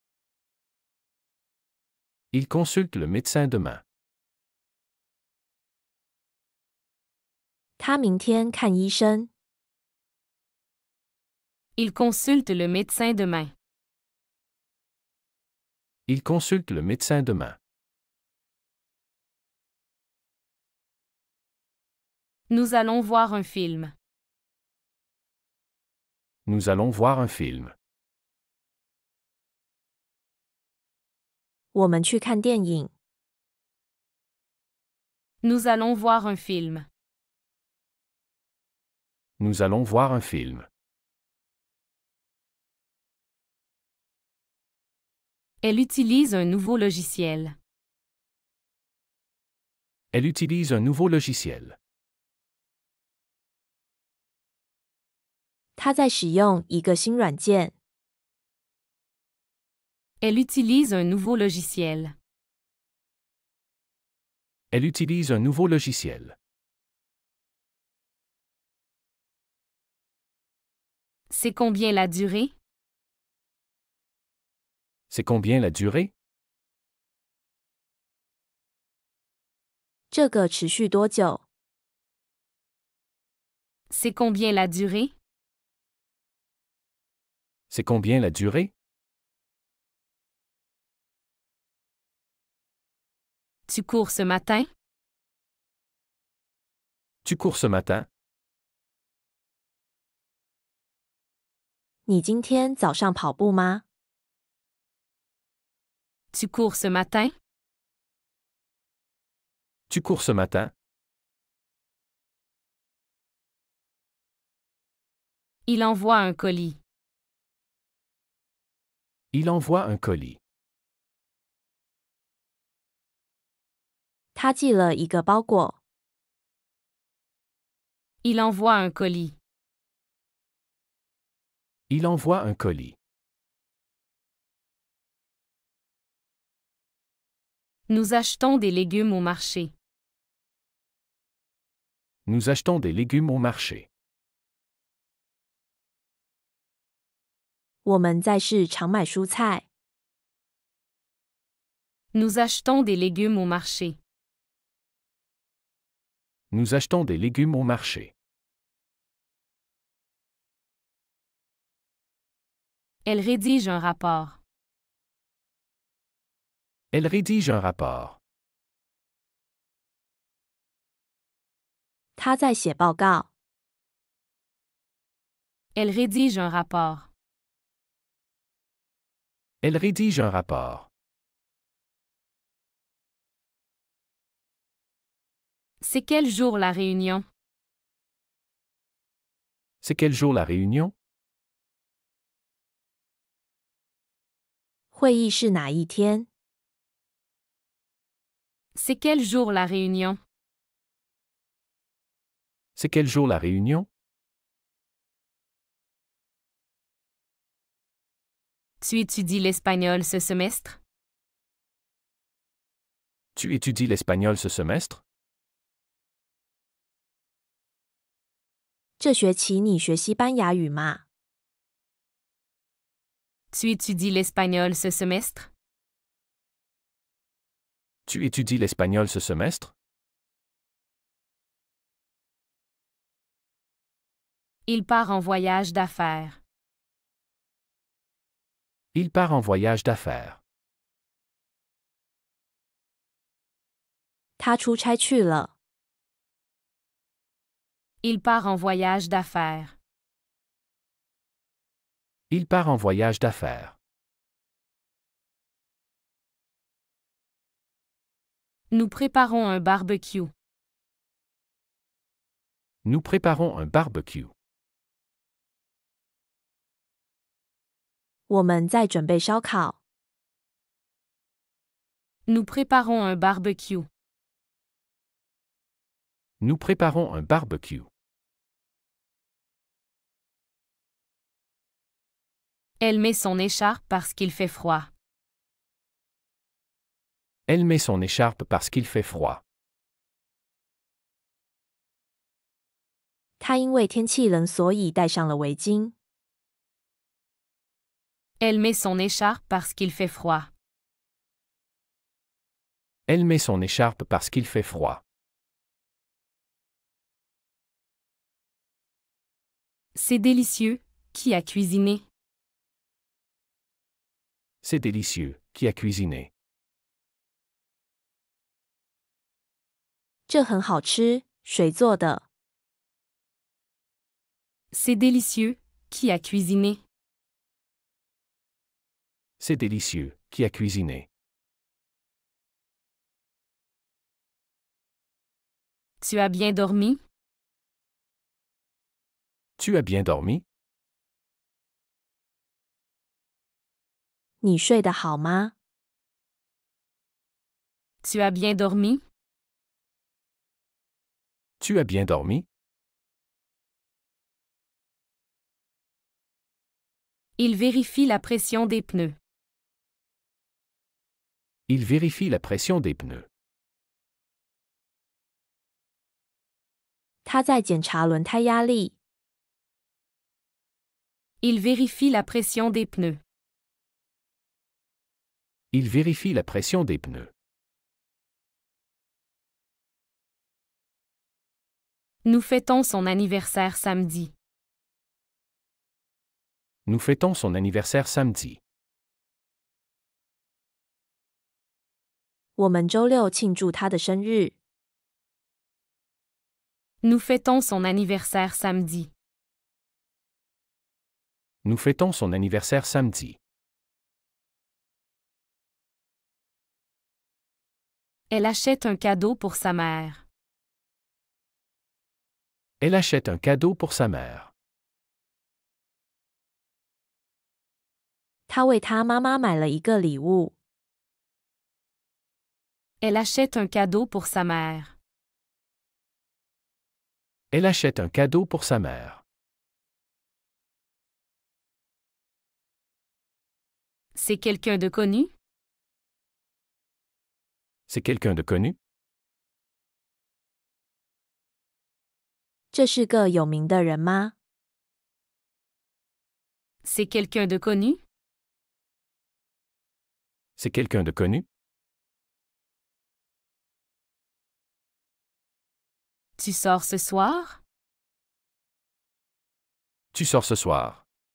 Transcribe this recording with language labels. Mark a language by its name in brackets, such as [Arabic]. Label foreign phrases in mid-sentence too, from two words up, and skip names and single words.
[French] Il consulte le médecin demain. [Chinese] 他明天看医生。 [French] Il consulte le médecin demain. Il consulte le médecin demain. Nous allons voir un film. Nous allons voir un film. [Chinese] 我们去看电影。 [French] Nous allons voir un film. Nous allons voir un film. Elle utilise un nouveau logiciel. Elle utilise un nouveau logiciel. [Chinese] 他在使用一个新软件。 [French] Elle utilise un nouveau logiciel. Elle utilise un nouveau logiciel. C'est combien la durée? C'est combien la durée? [Chinese] 这个持续多久？ [French] C'est combien la durée? C'est combien la durée? Tu cours ce matin? Tu cours ce matin? [Chinese] 你今天早上跑步吗？ [French] Tu cours ce matin? Tu cours ce matin? Il envoie un colis. Il envoie un colis. [Chinese] 他寄了一个包裹。 [French] Il envoie un colis. Il envoie un colis. Nous achetons des légumes au marché. Nous achetons des légumes au marché. [Chinese] 我们在市场买蔬菜。 [French] Nous achetons des légumes au marché. Nous achetons des légumes au marché. Elle rédige un rapport. Elle rédige un rapport. [Chinese] 他在写报告。 [French] Elle rédige un rapport. Elle rédige un rapport. C'est quel jour la réunion? C'est quel jour la réunion? [Chinese] 会议是哪一天？ [French] C'est quel jour la réunion? C'est quel jour la réunion? Tu étudies l'espagnol ce semestre? Tu étudies l'espagnol ce semestre? [Chinese] 这学期你学西班牙语吗？ [French] Tu étudies l'espagnol ce semestre? Tu étudies l'espagnol ce semestre? Il part en voyage d'affaires. Il part en voyage d'affaires. [Chinese] 他出差去了。 [French] Il part en voyage d'affaires. Il part en voyage d'affaires. Nous préparons un barbecue. Nous préparons un barbecue. [Chinese] 我们在准备烧烤。 [French] Nous préparons un barbecue. Nous préparons un barbecue. Elle met son écharpe parce qu'il fait froid. Elle met son écharpe parce qu'il fait froid. [Chinese] 他因为天气冷，所以戴上了围巾。 [French] Elle met son écharpe parce qu'il fait froid. Elle met son écharpe parce qu'il fait froid. C'est délicieux. Qui a cuisiné? C'est délicieux. Qui a cuisiné? [Chinese] 这很好吃，谁做的？ [French] C'est délicieux. Qui a cuisiné? C'est délicieux. Qui a cuisiné? Tu as bien dormi? Tu as bien dormi? [Chinese] 你睡得好吗？ [French] Tu as bien dormi? Tu as bien dormi? Il vérifie la pression des pneus. Il vérifie la pression des pneus. [Chinese] 他在检查轮胎压力。 [French] Il vérifie la pression des pneus. Il vérifie la pression des pneus. Nous fêtons son anniversaire samedi. Nous fêtons son anniversaire samedi. [Chinese] 我们周六庆祝他的生日。 [French] Nous fêtons son anniversaire samedi. Nous fêtons son anniversaire samedi. Elle achète un cadeau pour sa mère. Elle achète un cadeau pour sa mère. [Chinese] 他为他妈妈买了一个礼物。 [French] Elle achète un cadeau pour sa mère. Elle achète un cadeau pour sa mère. C'est quelqu'un de connu? C'est quelqu'un de connu? [Chinese] 这是个有名的人吗？ [French] C'est quelqu'un de connu? C'est quelqu'un de connu? Tu sors ce soir? Tu sors ce soir.